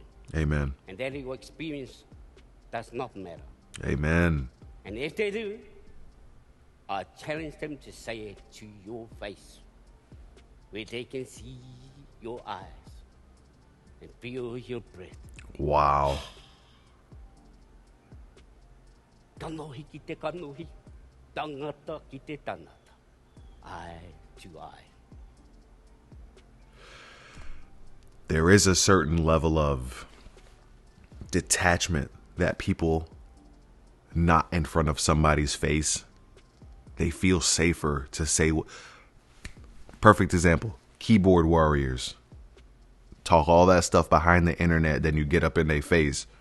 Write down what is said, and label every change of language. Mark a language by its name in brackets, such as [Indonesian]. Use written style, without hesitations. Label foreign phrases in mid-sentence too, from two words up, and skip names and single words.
[English] Amen. and that your experience does not matter. Amen. And if they do, I challenge them to say it to your face, where they can see your eyes and feel your breath. Wow. [Māori] Kanohi ki te kanohi, tangata ki te tangata, [English] eye to eye. There is a certain level of detachment that people not in front of somebody's face, they feel safer to say. Perfect example, keyboard warriors talk all that stuff behind the internet, then you get up in their face.